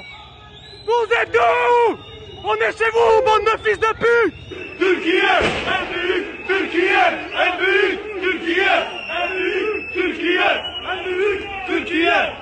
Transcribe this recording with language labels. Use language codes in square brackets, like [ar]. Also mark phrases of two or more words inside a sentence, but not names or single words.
[fr] Vous êtes où? On est chez vous, bande de fils de pute! [tr] Türkiye, en büyük Türkiye, en büyük Türkiye, en büyük Türkiye, en büyük Türkiye.